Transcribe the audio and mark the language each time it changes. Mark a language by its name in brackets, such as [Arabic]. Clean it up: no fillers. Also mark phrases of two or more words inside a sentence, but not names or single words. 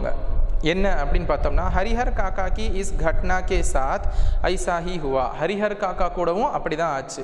[Tamil] என்ன அப்படின்னு பார்த்தோம்னா [Hindi] ஹரிஹர் காக்கா की इस घटना के साथ ऐसा ही हुआ. [Tamil] ஹரிஹர் காக்கா கூடவும் அப்படிதான் ஆச்சு.